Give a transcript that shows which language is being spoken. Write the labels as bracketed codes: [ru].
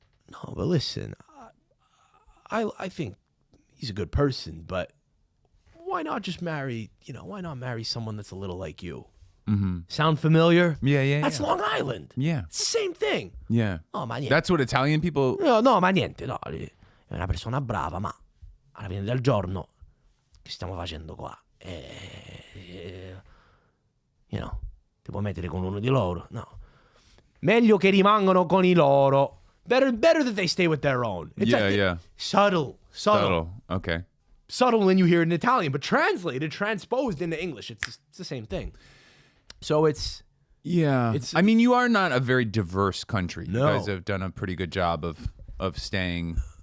[en] No, but listen, I think he's a good person, but why not just marry, why not marry someone that's a little like you? Mm-hmm. Sound familiar? Yeah. That's Long Island. Yeah. It's the same thing. Yeah. [it] Oh, ma niente. [en] That's what Italian people. [it] No, ma niente, no. È una persona brava, ma alla fine del giorno, che stiamo facendo qua? Ti puoi mettere con uno di loro? No. Meglio che rimangano con i loro. [en] Better that they stay with their own. It's Yeah. Subtle. Okay. Subtle when you hear it in Italian, but transposed into English, it's the same thing. So it's... Yeah. I mean, you are not a very diverse country. No. You guys have done a pretty good job of staying,